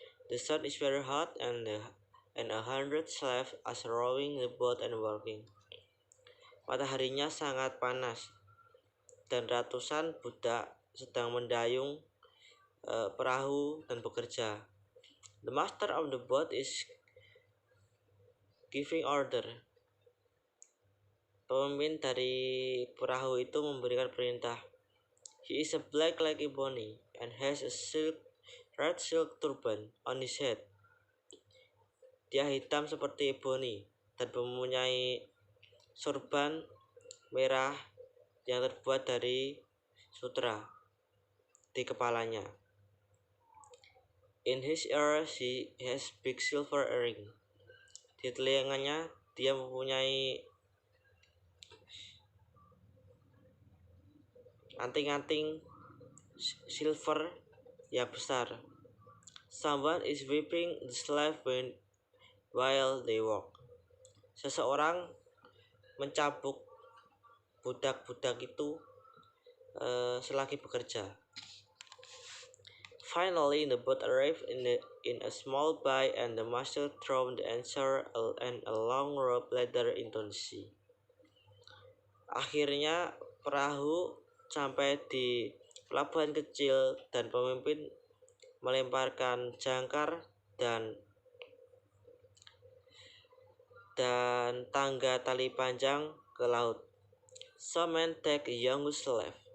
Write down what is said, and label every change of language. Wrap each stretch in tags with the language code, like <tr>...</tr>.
<en>The sun is very hot and 100 slaves are rowing the boat and working.</en> <id>Mataharinya sangat panas dan ratusan budak sedang mendayung perahu dan bekerja.</id> <en>The master of the boat is giving order.</en> <id>Pemimpin dari perahu itu memberikan perintah.</id> <en>He is a black like ebony and has a red silk turban on his head.</en> <id>Dia hitam seperti ebony dan mempunyai sorban merah yang terbuat dari sutra di kepalanya.</id> <en>In his ears he has big silver earring.</en> <id>Di telinganya dia mempunyai anting-anting silver yang besar.</id> <en>Someone is whipping the slave while they walk.</en> <id>Seseorang mencambuk budak-budak itu selagi bekerja.</id> <en>Finally, the boat arrived in a small bay and the master threw the anchor and a long rope ladder into the sea.</en> <id>Akhirnya perahu sampai di pelabuhan kecil dan pemimpin melemparkan jangkar dan tangga tali panjang ke laut.</id> <en>Some men take a young slave.</en>